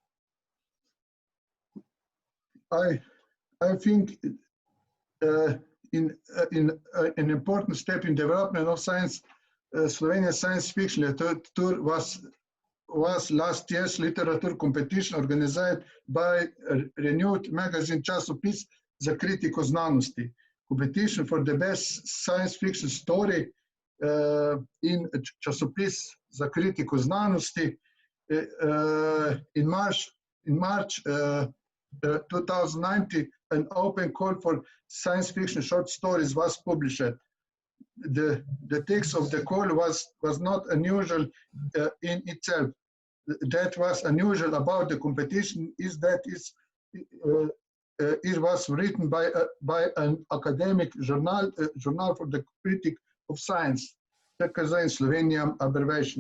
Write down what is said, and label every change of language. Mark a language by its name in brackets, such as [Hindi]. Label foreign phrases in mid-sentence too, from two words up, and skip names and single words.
[English] I think an important step in development of science, Slovenian science fiction literature was last year's literature competition organized by a renewed magazine Časopis za kritiko znanosti. Competition for the best science fiction story in Časopis za kritiko znanosti in March 2019, an open call for science fiction short stories was published. The text of the call was not unusual in itself. That was unusual about the competition is that it was written by an academic journal for the critic of science, TKZ in Slovenian abbreviation.